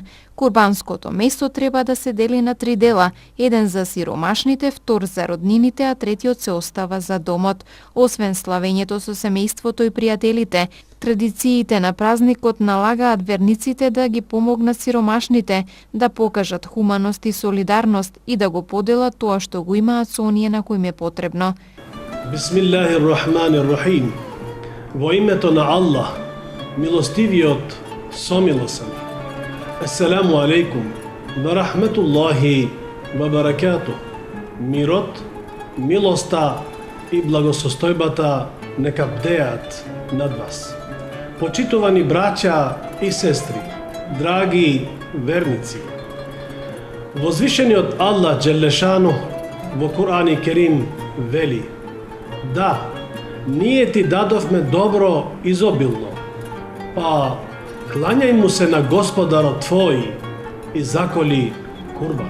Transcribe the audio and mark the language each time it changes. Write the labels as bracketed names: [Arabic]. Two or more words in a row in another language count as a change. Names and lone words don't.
[Macedonian] Курбанското месо треба да се дели на 3 дела, еден за сиромашните, втор за роднините, а третиот се остава за домот. Освен славењето со семејството и пријателите, традициите на празникот налагаат верниците да ги помогнат сиромашните, да покажат хуманост и солидарност и да го поделат тоа што го имаат со оние на кои им е потребно. [Arabic] بسم الله الرحمن الرحيم. [Macedonian] Во името на Аллах, милостивиот, somilosен. [Arabic] السلام عليكم، ورحمة الله، وبركاته. [Macedonian] Мирот, милоста и благосостојбата нека бдеат над вас. Почитувани браќа и сестри, драги верници, возвишениот Аллах Джелешану во Кур'ан Керим вели: да, ние ти дадовме добро изобилно, па клањај му се на Господарот твој и заколи курбан.